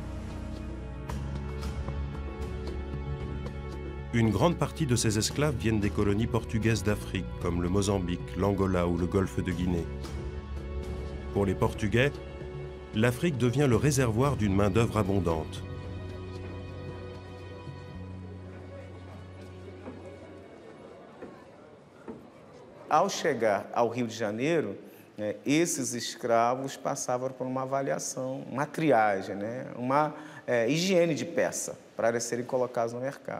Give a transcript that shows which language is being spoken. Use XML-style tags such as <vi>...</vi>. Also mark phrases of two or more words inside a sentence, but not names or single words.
<fr>Une grande partie de ces esclaves viennent des colonies portugaises d'Afrique, comme le Mozambique, l'Angola ou le golfe de Guinée. Pour les Portugais, l'Afrique devient le réservoir d'une main-d'œuvre abondante.</fr> <pt>Ao chegar ao Rio de Janeiro, esses escravos passavam por uma avaliação, uma triagem, né? Uma higiene de peça para serem colocados no mercado.</pt>